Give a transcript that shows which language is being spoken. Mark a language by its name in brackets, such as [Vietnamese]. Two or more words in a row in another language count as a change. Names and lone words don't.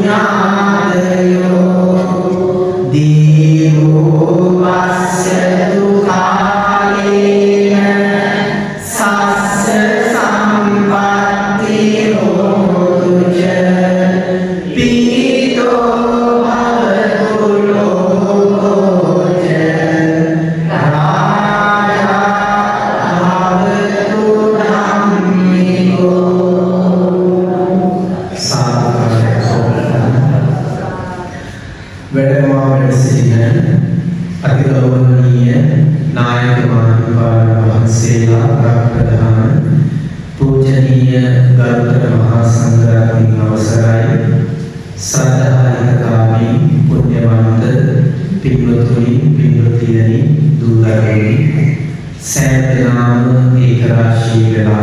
[Pali] ඥාතයෝ දීවෝ වස්සතු කාලේන සස්ස සම්පත්ති හෝතු ච පීතෝ භවතු ලෝකෝ ච රාජා භවතු ධම්මිකෝ [Sinhala] වැඩමවා වැඩ සිටින අතිගෞරවනීය නායක මහත්මයාණන් වහන්සේලා ප්‍රධාන පූජනීය ගරුතර මහා සංඝරත්නයේ අවසරයි සද්ධායිකාමී පුණ්‍යවන්ත පින්වතුනි පින්වතියනි දූ දරුවනි සෑම දිනම ඒක රාශී වෙලා